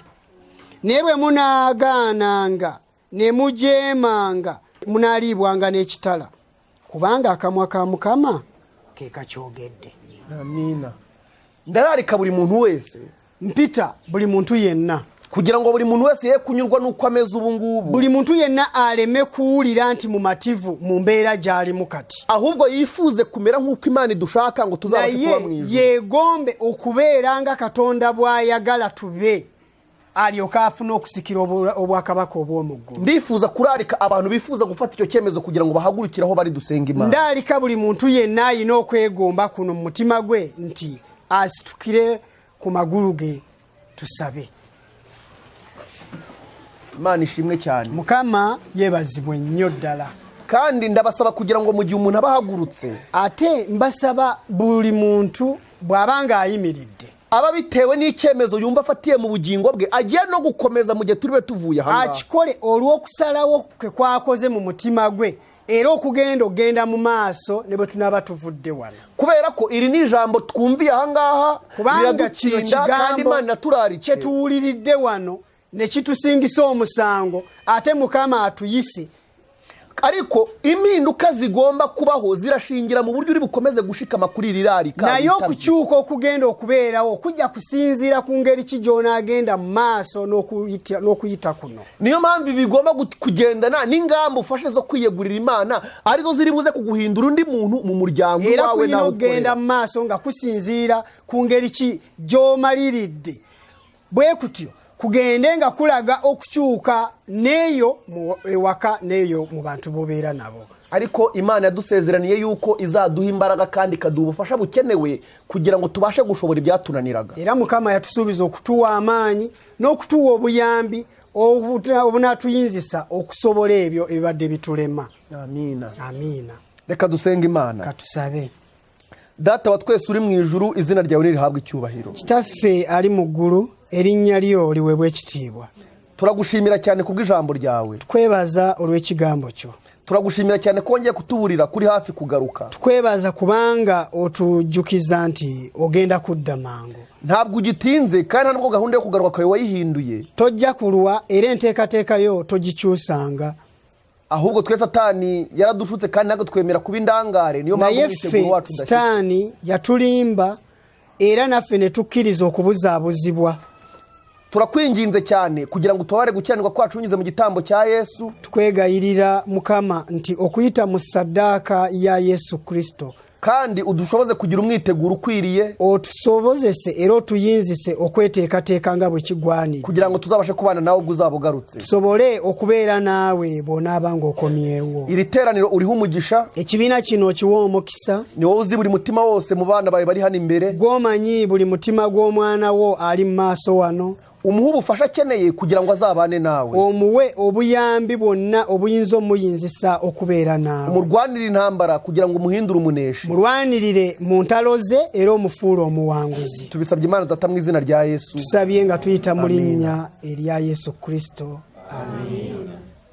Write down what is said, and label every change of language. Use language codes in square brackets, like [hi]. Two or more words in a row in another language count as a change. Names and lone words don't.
[lg] Naye bwe munaagaananga ne mujeemanga, munaalibwanga n'ekitala, kubanga akamwa ka Mukama ke kakyogedde. Amina. [rw] Ndararika buli muntu wese, [lg] mpita buli muntu yenna, [rw] kugira ngo buri muntu wese ye kunyurwa n'uko ameze ubu ngubu. [lg] Buli muntu yenna aleme kuwulira nti mumativu mu mbeera gy'alimu kati, [rw] ahubwo yifuze kumera nk'uko Imana idushaka ngo tuzabashe kuba mu ijuru. [lg] Yegombe okubeera nga Katonda bw'ayagala tube, alyoka afuna okusikira obwakabaka obw'omuggulu. [rw] Ndifuza kurarika abantu bifuza gufata icyo cyemezo kugira ngo bahagurukiraho bari dusenga Imana. [lg] Ndalika buli muntu yenna alina okwegomba kuno mu mutima gwe nti asitukire ku magulu ge tusabe. [rw] Imana ishimwe cyane. [lg] Mukama yebazibwe nnyo ddala. [rw] Kandi ndabasaba kugira ngo mu gihe umuntu abahagurutse, [lg] ate mbasaba buli muntu bw'abanga ayimiridde, [rw] aba bitewe n'icyemezo yumva afatiye mu bugingo bwe, agiye no gukomeza mu gihe turibe tuvuye hanga, [lg] akikole olw'okusalawo kwe kwakoze mu mutima gwe, era okugenda mu maaso ne bwe tunaba tuvudde wano. [rw] Kubera ko iri ni ijambo twumviye ahangaha liradutsinda, kandi Imana naturaritse [lg] kye tuwuliridde wano ne kitusingisa omusango, ate Mukama atuyise. [rw] Ariko impinduka zigomba kubaho zirashingira mu buryo uri bukomeze gushikama kuri iri rarika. [lg] Nayo okukyuka okugenda okubeerawo kujja kusinziira ku ngeri ki gy'onaagenda mu maaso n'okuyita kuno. [rw] Niyo mpamvu bigomba kugendana n'ingamba ufashe zo kwiyegurira Imana, arizo ziri buze kuguhindura undi muntu mu muryango wawe nawe ukorera. [lg] Era kugenda mu maaso nga kusinziira ku ngeri ki gy'omaliridde, bwe kutyo kugende nga kulaga okukyuka neyo mu ewaka neyo mu bantu bobeera nabo. [rw] Ariko Imana yadusezeraniye yuko izaduha imbaraga kandi ikaduha ubufasha bukenewe kugira ngo tubashe gushobora ibyatunaniraga. [lg] Era Mukama yatusuubiza okutuwa amaanyi n'okutuwa obuyambi obunatuyinzisa okusobola ebyo ebibadde bitulema. Amina. Amina. [rw] Reka dusenga Imana. [lg] Katusabe. [rw] Data wa twese uri mu ijuru, izina ryawe nirihabwe icyubahiro. [lg] Kitaffe ali mu ggulu, erinnya lyo liweebwe ekitiibwa. [rw] Turagushimira cyane kubw'ijambo ryawe. [lg] Tukwebaza olw'ekigambo kyo. [rw] Turagushimira cyane ko ngiye kutuburira kuri hafi kugaruka. [lg] Tukwebaza kubanga otujjukiza nti ogenda kudda mangu. [rw] Ntabwo ugitinze kandi ntabwo gahunda yo kugaruka kwawe wayihinduye. [lg] Tojja kulwa era enteekateeka yo togikyusanga. [rw] Ahubwo twe Satani yaradushutse kandi ntabwo twemera kuba indangare. Niyo mpamvu mwiteguro wacu ndashaka. [lg] Satani yatulimba era naffe ne tukkiriza okubuzaabuzibwa. [rw] Turakwinginze cyane kugira ngo utubare gukiranirwa kwacu unyuze mu gitambo cya Yesu. [lg] Twegayirira Mukama nti okuyita mu saddaaka ya Yesu Kristo, [rw] kandi udushoboze kugira umwiteguro ukwiriye, [lg] otusobozese era otuyinzise okweteekateeka nga bwe kigwanira, [rw] kugira ngo tuzabashe kubana nawe ubwo uzaba ugarutse. [lg] Tusobole okubeera naawe bw'onaaba ng'okomyewo. [rw] Iri teraniro uriho umugisha, [lg] ekibiina kino kiwa omukisa, [rw] ni wowe uzi buri mutima wose mu bana bawe bari hano imbere, [lg] gw'omanyi buli mutima gw'omwana wo ali mu maaso wano. [rw] umuhe ubufasha akeneye kugira ngo azabane nawe, [lg] omuwe obuyambi bwonna obuyinza omuyinzisa okubeera naawe, [rw] umurwanire intambara kugira ngo umuhindure umuneshi, [lg] mulwanirire mu ntalo ze era omufuule omuwanguzi. [rw] tubisabye Imana Data mu izina rya Yesu, [lg] tusabye nga tuyita mu linnya erya Yesu Kristo. Amen.